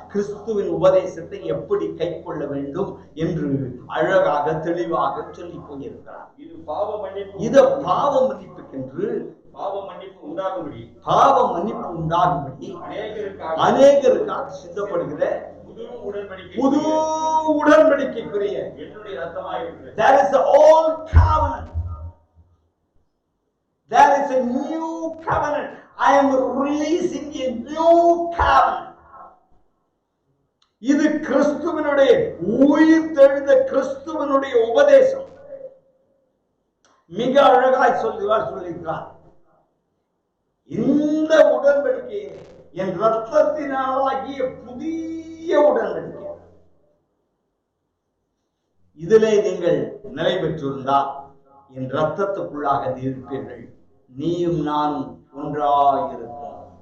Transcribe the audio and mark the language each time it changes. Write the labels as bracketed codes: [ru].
[ta] கிறிஸ்துவின் உபதேசத்தை எப்படி கை கொள்ள வேண்டும் என்று அழகாக தெளிவாக சொல்லி போயிருக்கிறார். இது பாவ மன்னிப்பு, இது பாவ மன்னிப்புக்கென்று பாவ மன்னிப்பு உண்டாகும்படி, பாவ மன்னிப்பு உண்டாகும்படி அநேகருக்காக சித்தப்படுகிற புது உடன்படிக்கைக்குரிய என்னுடைய ரத்தமாயிருக்கிறது. [en] There is the old covenant. There is a new covenant. I am releasing a new covenant. [ta] இது கிறிஸ்துவினுடைய உயிர்த்தெழுந்த கிறிஸ்துவினுடைய உபதேசம். மிக அழகாய் சொல்லியிருக்கிறார். இந்த உடன்படிக்கையை என் ரத்தத்தினாலாகிய புதிய உடன்படிக்கை, இதிலே நீங்கள் நிலை பெற்றிருந்தால் என் ரத்தத்துக்குள்ளாக இருப்பீர்கள், நீயும் நானும் ஒன்றாயிருப்போம்.